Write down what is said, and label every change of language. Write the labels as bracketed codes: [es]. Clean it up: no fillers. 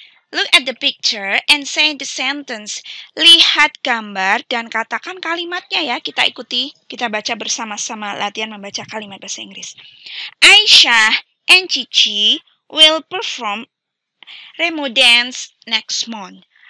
[en] Look at the picture and say the sentence. [id] Lihat gambar dan katakan kalimatnya ya. Kita ikuti, kita baca bersama-sama latihan membaca kalimat bahasa Inggris. [en] Aisyah and Cici will perform Remo dance next month.